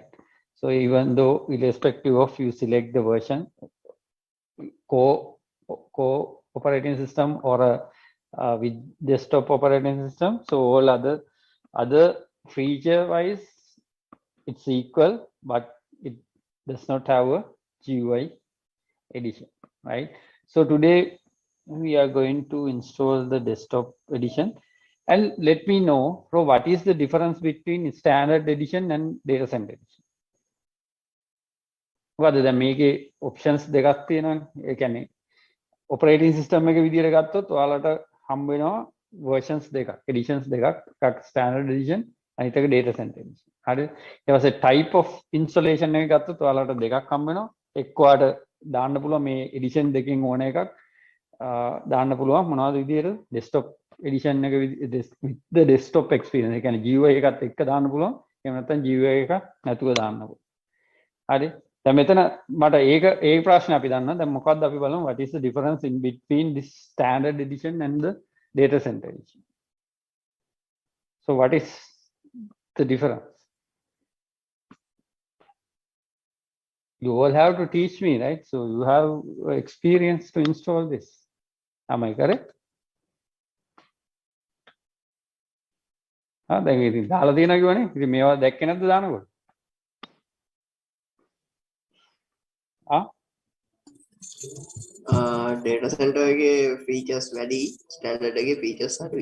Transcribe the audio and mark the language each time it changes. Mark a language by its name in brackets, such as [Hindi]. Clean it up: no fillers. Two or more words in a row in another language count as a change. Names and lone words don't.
[English] So even though irrespective of you select the version, core operating system or a with desktop operating system, so all other feature wise it's equal, but it does not have a GUI edition, right? So today we are going to install the desktop edition. And let me know, bro, what is the difference between standard edition and data center edition? [Sinhala] මොකද දැන් මේකේ options දෙකක් තියෙනවානේ. ඒ කියන්නේ [English] operating system [Sinhala] එක විදිහට ගත්තොත් ඔයාලට හම්බ වෙනවා versions දෙකක්, editions දෙකක්, එකක් [English] standard edition [Sinhala] අනිත් එක [English] data center edition. [Sinhala] හරි. ඊට පස්සේ [English] type of installation [Sinhala] එක ගත්තොත් ඔයාලට දෙකක් හම්බ වෙනවා. එක්ක ඔයාලට දාන්න පුළුවන් මේ edition දෙකෙන් ඕන එකක් දාන්න පුළුවන් මොනවද විදිහට [English] desktop edition [Sinhala] එක [English] with the desktop experience. [Sinhala] ඒ කියන්නේ GUI එකත් එක්ක දාන්න පුළුවන්. එහෙම නැත්නම් GUI එක නැතුව දාන්න පුළුවන්. හරි. දැන් මෙතන මට ඒ ප්‍රශ්නේ අපි දන්නවා. දැන් මොකක්ද අපි බලමු [English] what is the difference in between this standard edition and the data center edition. So what is the difference? You all have to teach me, right? So you have experience to install this. Am I correct? [Sinhala] දැන් ඉතින් දාලා තියෙනවා කියවනේ. ඉතින් මේවා දැක්කේ නැද්ද දානකොට? [English] data center [Sinhala] එකේ features වැඩි, standard එකේ features අඩුයි.